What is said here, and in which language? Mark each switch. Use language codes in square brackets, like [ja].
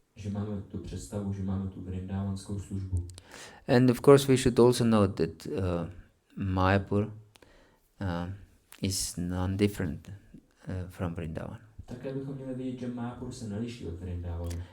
[cs] Že máme tu představu, že máme tu vrindavanskou službu. [en] And of course we should also note that Mayapur is non-different from Vrindavan. [cs] Také bychom měli vědět, že Mayapur se neliší od Vrindavanu.